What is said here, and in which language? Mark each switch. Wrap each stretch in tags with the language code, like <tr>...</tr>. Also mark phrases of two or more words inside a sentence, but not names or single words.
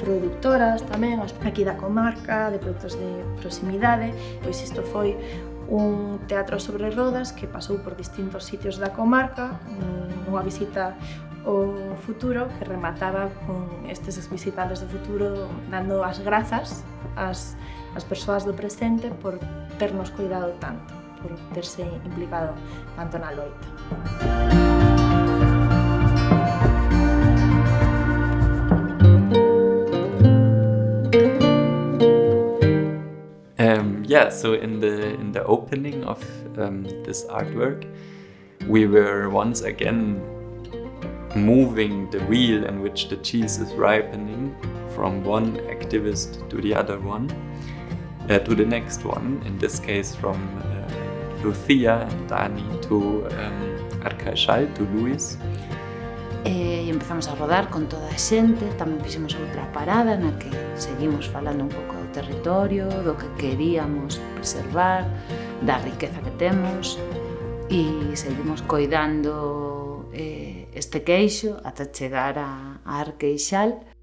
<gl>produtoras tamén, aquí da comarca, de produtos de proximidade, pois isto foi un teatro sobre rodas que pasou por distintos sitios da comarca, nunha visita ao futuro que remataba con estes visitantes do futuro dando as grazas ás persoas do presente por ternos cuidado tanto, por terse implicado tanto na loita.</gl> <en>So in the opening of this artwork, we were once again moving the wheel in which the cheese is ripening from one activist to the other one, to the next one, in this case from Lucia and Dani to Arcachal, to Luis.</en> <gl>E empezamos a rodar con toda a xente, tamén fixemos outra parada na que seguimos falando un pouco do territorio, do que queríamos preservar, da riqueza que temos e seguimos coidando este queixo ata chegar a Arqueixal.</gl>